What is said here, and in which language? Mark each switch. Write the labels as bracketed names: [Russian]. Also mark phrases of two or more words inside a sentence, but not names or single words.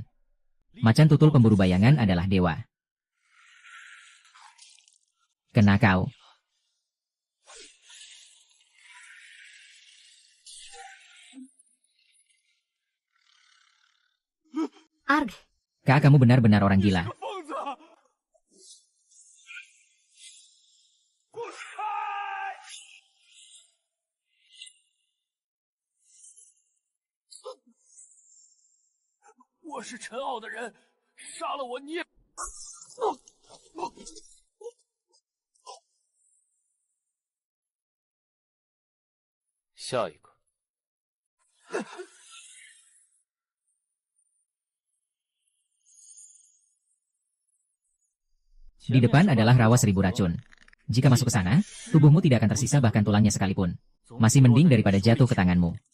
[Indonesian] Macan tutul pemburu bayangan adalah dewa. Kena kau. Arg. Kak, kamu benar-benar orang gila. [Chinese] 我是陈傲的人，杀了我你也。下一个。 [Indonesian] Di depan adalah rawa 1000 racun. Jika masuk ke sana, tubuhmu tidak akan tersisa bahkan tulangnya sekalipun. Masih mending daripada jatuh ke tanganmu.